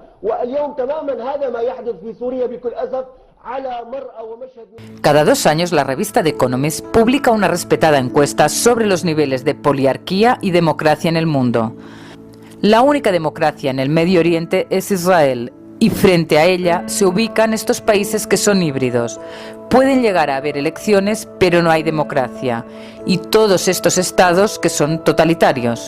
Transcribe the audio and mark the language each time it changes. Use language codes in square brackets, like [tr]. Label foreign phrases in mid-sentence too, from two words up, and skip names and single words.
[ar] واليوم تماما هذا ما يحدث في سوريا بكل أسف على مرأى ومشهد. [es] Cada 2 años la revista The Economist publica una respetada encuesta sobre los niveles de poliarquía y democracia en el mundo. La única democracia en el Medio Oriente es Israel, y frente a ella se ubican estos países que son híbridos. Pueden llegar a haber elecciones, pero no hay democracia, y todos estos estados que son totalitarios.